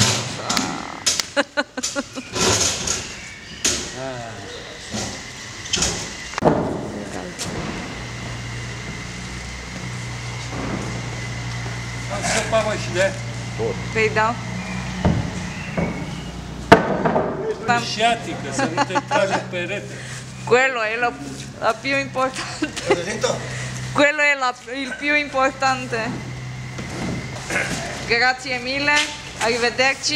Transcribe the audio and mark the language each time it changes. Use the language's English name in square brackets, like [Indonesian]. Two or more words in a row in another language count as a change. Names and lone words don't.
[Romanian] Am scăpat și de Păi da. sciatică, să nu te tragi în perete. [Italian] Quello è la più importante. Quello è il più importante. Grazie mille, arrivederci.